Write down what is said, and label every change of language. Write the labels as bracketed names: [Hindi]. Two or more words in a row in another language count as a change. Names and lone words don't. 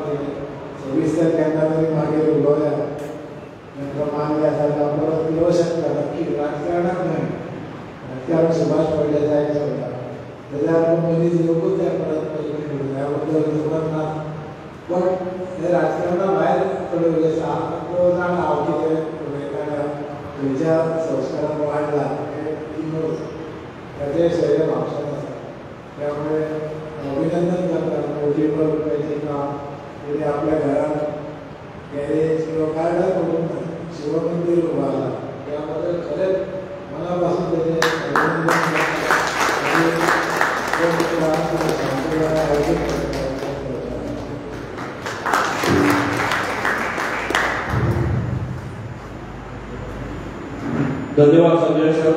[Konkani] दिले सविस्तर केन्ना तरी मागीर उलोवया तांकां मान्य आसा जाल्यार परत येवं शकता नक्की राजकारणाक न्हय राजकारण सुभाष फळदेसाय चलता जाल्यार मनीस येवंकूच जाय परत पयलीं ह्या बद्दल खबर ना पण हे राजकारणा भायर थोडे उलयता तो जाणा हांव कितें उलयताना खंयच्या संस्कारान वाडला हें ताचें शैल म्हापशान आसा त्यामुळे अभिनंदन करता. [Marathi] कोटीभर रुपयाचे काम तरी आपल्या घरात गॅरेज किंवा काय करून शिवमंदिर उभारला त्याबद्दल खरेच मनापासून त्याचे अभिनंदन धन्यवाद संजय सर.